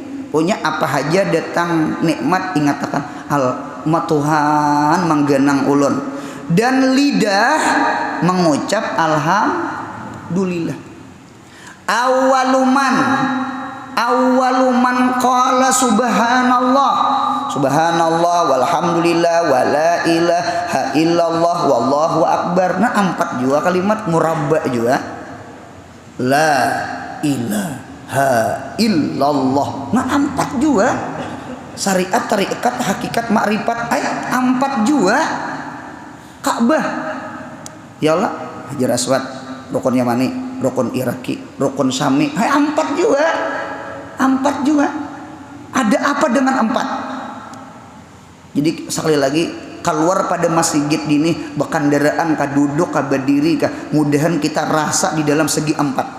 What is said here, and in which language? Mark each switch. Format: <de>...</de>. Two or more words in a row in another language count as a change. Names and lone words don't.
<bjn>Punya apa aja datang nikmat ingatakan Tuhan menggenang ulun dan lidah mengucap alhamdulillah.</bjn> <ar>أول من قال سبحان الله والحمد لله ولا إله إلا الله والله أكبر.</ar> <bjn>Nah 4 juga kalimat murabba juga</bjn> <ar>لا إله إلا الله.</ar> <bjn>Nah 4 juga syariat tarikat hakikat makrifat ayat 4 juga. Ka'bah ya Allah Hajar Aswad rukun Yamani rukun Iraki rukun Syami 4 juga. 4 juga. Ada apa dengan 4? Jadi sekali lagi keluar pada masjid ini bekandaraan kah duduk kah berdiri kah mudahan kita rasa di dalam segi 4.</bjn>